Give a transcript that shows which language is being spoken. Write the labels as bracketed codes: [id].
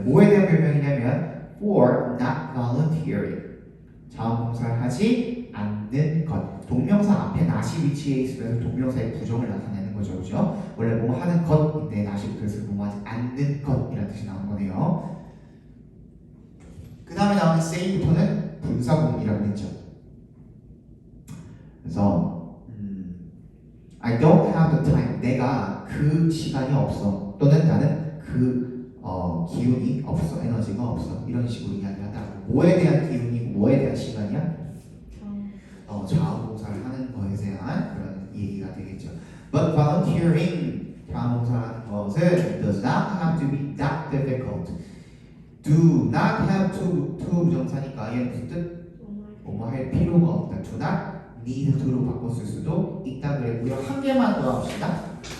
[ko] 뭐에 대한 변명이냐면 [en] for not volunteering, [ko] 자원봉사를 하지 않는 것. 동명사 앞에 not이 위치해 있으면서 동명사의 부정을 나타내는 되는 거죠, 그죠? 원래 뭐 하는 것인데 다시 그것을 뭐 하지 않는 것이라는 뜻이 나온 거네요. 그 다음에 나오는 say부터는 분사구문이라고 했죠. [en] 그래서 I don't have the time. [ko] 내가 그 시간이 없어. 또는 나는 그 기운이 없어. 에너지가 없어. 이런 식으로 이야기하다. 뭐에 대한 기운이고 뭐에 대한 시간이야? 자원봉사를 하는 것에 대한 그런 얘기가 되겠죠. [en] But volunteering, [ko] 자원봉사하는 것은 [en] does not have to be that difficult. [ko] Do not have to 부정사니까 얘는 무슨 뜻? 뭐뭐 할 필요가 없다. [en] Do not need to [ko] 로 바꿨을 수도 있다 그랬고요. 한 개만 더 합시다.